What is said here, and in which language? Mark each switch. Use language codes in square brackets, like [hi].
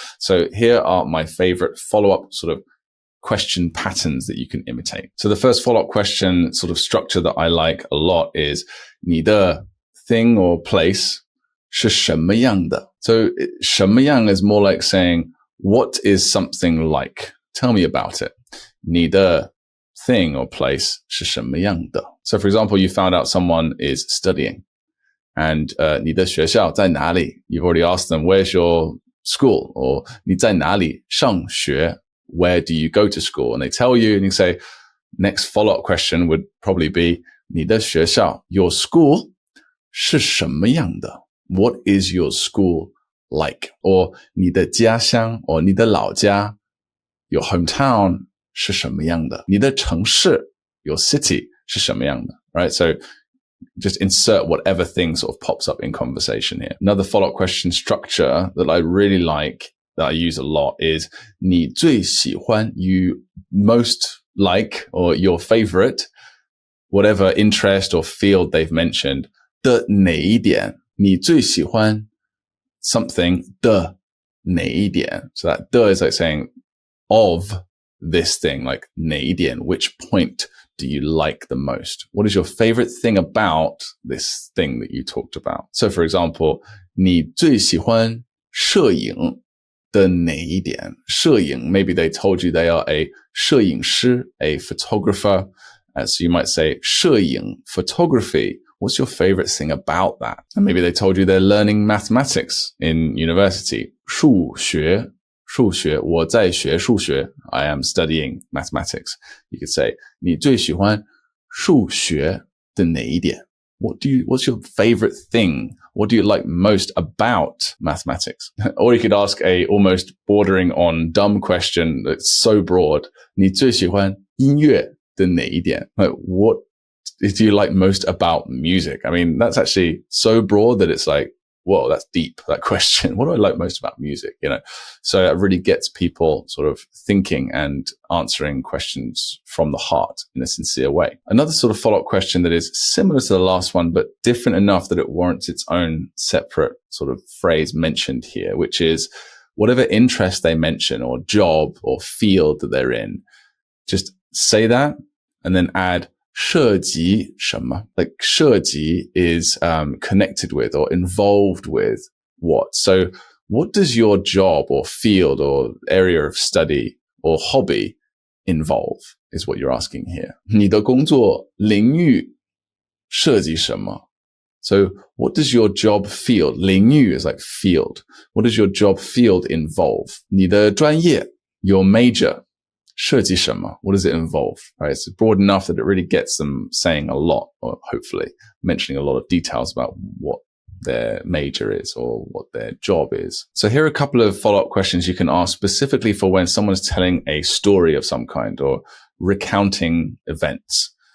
[en] So here are my favorite follow-up sort of question patterns that you can imitate. So the first follow-up question sort of structure that I like a lot is [zh] 你的 [en] thing or place [zh] 是什么样的? [en] So [zh] 什么样 [en] is more like saying, what is something like? Tell me about it. [zh] 你的 [en] thing or place [zh] 是什么样的? [en] So for example, you found out someone is studying and [zh] 你的学校在哪里? [en] You've already asked them, where's your school? Or [zh] 你在哪里上学? [en] Where do you go to school? And they tell you, and you say, next follow-up question would probably be, [zh] 你的学校 [en] your school [zh] 是什么样的? [en] What is your school like? [zh] Or 你的家乡 [en] or [zh] 你的老家 [en] your hometown [zh] 是什么样的? 你的城市 [en] your city [zh] 是什么样的? [en] Right? So just insert whatever thing sort of pops up in conversation here. Another follow-up question structure that I really like, that I use a lot, is [zh] 你最喜欢 [en] you most like, or your favorite, whatever interest or field they've mentioned, [zh] 的哪一点? 你最喜欢 [en] something [zh] 的哪一点? [en] So that 的 is like saying of this thing, like [zh] 哪一点, [en] which point do you like the most? What is your favorite thing about this thing that you talked about? So for example, [zh] 你最喜欢摄影的哪一点? 摄影, [en] maybe they told you they are a [zh] 摄影师, [en] a photographer. So you might say [zh] 摄影 [en] photography. What's your favorite thing about that? And maybe they told you they're learning mathematics in university. [zh] 数学, 我在学数学. [en] I am studying mathematics. You could say [zh] 你最喜欢数学的哪一点? [en] What's your favorite thing? What do you like most about mathematics? Or you could ask a almost bordering on dumb question that's so broad. [zh] 你最喜欢音乐的哪一点? [en] Like, what do you like most about music? I mean, that's actually so broad that it's like, whoa, that's deep, that question. What do I like most about music? You know, so it really gets people sort of thinking and answering questions from the heart in a sincere way. Another sort of follow-up question that is similar to the last one, but different enough that it warrants its own separate sort of phrase mentioned here, which is whatever interest they mention or job or field that they're in, just say that and then add [zh] 涉及什么? [en] Like [zh] 涉及 [en] is connected with or involved with what? So what does your job or field or area of study or hobby involve is what you're asking here. [zh] 你的工作领域涉及什么? [en] So what does your job field, [zh] 领域 [en] is like field. What does your job field involve? [zh] 你的专业 [en] your major, [zh] 涉及什么? [en] What does it involve? Right? It's broad enough that it really gets them saying a lot, or hopefully mentioning a lot of details about what their major is or what their job is. So here are a couple of follow-up questions you can ask specifically for when someone is telling a story of some kind or recounting events.